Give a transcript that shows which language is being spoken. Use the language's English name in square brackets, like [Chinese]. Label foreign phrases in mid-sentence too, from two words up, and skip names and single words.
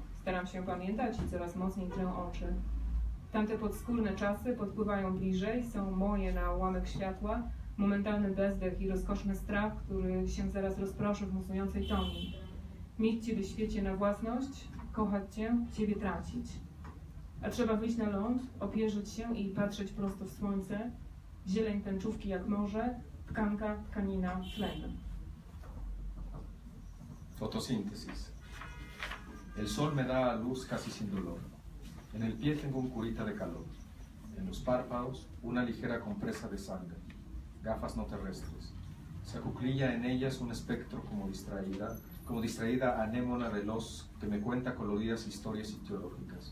[Polish] Staram się pamiętać i coraz mocniej trę oczy. Tamte podskórne czasy podpływają bliżej, są moje na ułamek światła, momentalny bezdech i rozkoszny strach, który się zaraz rozproszy w musującej toni. Mieć Ciebie świecie na własność, kochać Cię, Ciebie tracić. A trzeba wyjść na ląd, opierzyć się i patrzeć prosto w słońce, zieleń tęczówki jak morze, tkanka, tkanina, tlen. [Spanish] Fotosíntesis. El sol me da luz casi sin dolor. En el pie tengo un curita de calor. En los párpados, una ligera compresa de sangre. Gafas no terrestres. Se acuclilla en ellas un espectro como distraída anémona veloz que me cuenta coloridas historias ictiológicas.